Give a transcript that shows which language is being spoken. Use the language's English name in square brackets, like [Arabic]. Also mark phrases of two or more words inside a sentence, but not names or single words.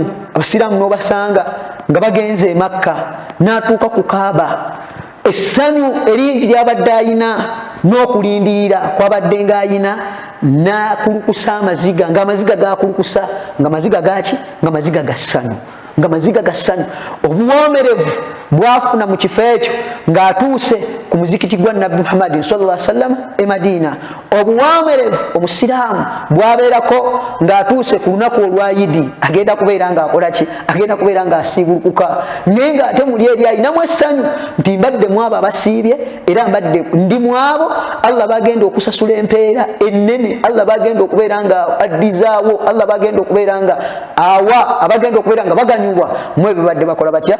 [Ganda] Abasiraamu n'obasanga nga bagenze e Makka n'atuuka ku Kaaba, essanyu eringi ly'abadde ayina n'okulindirira kw'abadde ng'ayina, n'akulukusa amaziga, ng'amaziga gakulukusa, ng'amaziga gaki? Ng'amaziga ga ssanyu. nga maziga gassanyu obuwomerevu bwafuna mu kifo ekyo ng'atuuse ku muzikiti gwa nabbi Muhammadin [Arabic] صلى الله عليه وسلم [Ganda] e Madina. Obuwomerevu omusiraamu bwabeerako ng'atuuse ku lunaku olwa Yidi agenda kubeera ng'akola ki? Agenda kubeera ng'asiibulukuka naye ng'ate muli eri alinamu essanyu nti mbadde mu abo abasiibye era mbadde ndi mu abo Allah bagenda okusasula empeera ennene, Allah bagenda okubeera nga addizaawo, Allah bagenda okubeera nga awa, abagenda okubeera nga baganyulwa mwe babadde bakola batya?